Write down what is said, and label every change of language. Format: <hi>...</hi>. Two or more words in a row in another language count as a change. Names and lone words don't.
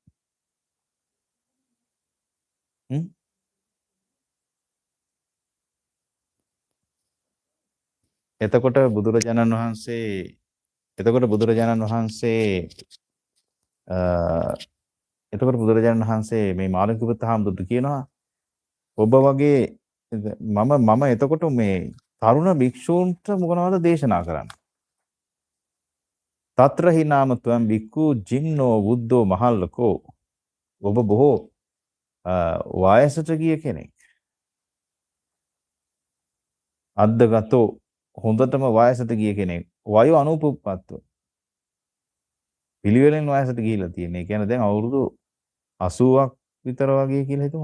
<si>එතකොට බුදුරජාණන් වහන්සේ මේ මාළුන්ක්‍ය පුත්ත හාමුදුරුවෝ කියනවා ඔබ වගේ මම එතකොට මේ තරුණ භික්ෂූන්ට මොනවද දේශනා කරන්නේ?</si> <pi>తත්‍රහි නාම ත්වම් භික්ඛු ජින්නෝ බුද්ධෝ මහල්ලකෝ.</pi> <si>ඔබ බොහෝ වයසට ගිය කෙනෙක්. අද්දගතෝ හොඳටම වයසට ගිය කෙනෙක්.</si> <pi>වයෝ අනුපුප්පත්ව.</pi> <si>පිළිවෙලෙන් වයසට ගිහිලා තියෙන. ඒ කියන්නේ දැන් අවුරුදු 80ක් විතර වගේ කියලා හිතමු.</si>